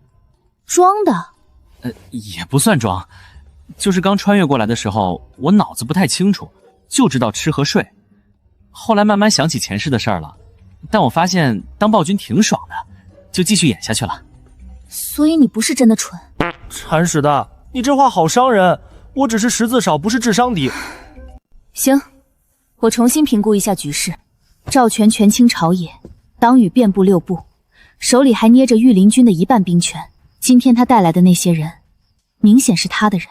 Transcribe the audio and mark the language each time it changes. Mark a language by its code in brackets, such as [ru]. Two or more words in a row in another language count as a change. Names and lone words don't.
[zh] 裝的？也不算裝，就是剛穿越過來的時候，我腦子不太清楚，就知道吃和睡。後來慢慢想起前世的事兒了，但我發現當暴君挺爽的，就繼續演下去了。所以你不是真的蠢。鏟屎的，你這話好傷人。我只是識字少，不是智商低。行，我重新評估一下局勢。趙全權傾朝野，黨羽遍佈6部，手裡還捏着御林軍的1半兵權。今天他帶來的那些人，明顯是他的人。